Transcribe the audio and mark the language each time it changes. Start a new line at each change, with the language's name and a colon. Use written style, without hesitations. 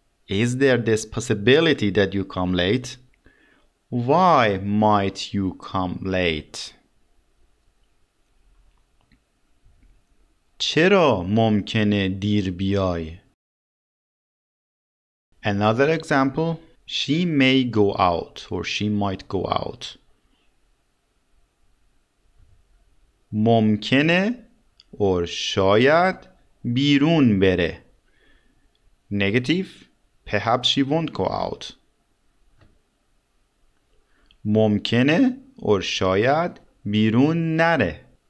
English: Is there this possibility that you come late? Why might you come late?
Persian: چرا ممکنه دیر بیای؟
English: Another example, she may go out or she might go out.
Persian: ممکنه
English: or
Persian: شاید بیرون بره.
English: Negative, perhaps she won't go out.
Persian: ممکنه
English: or
Persian: شاید بیرون نره.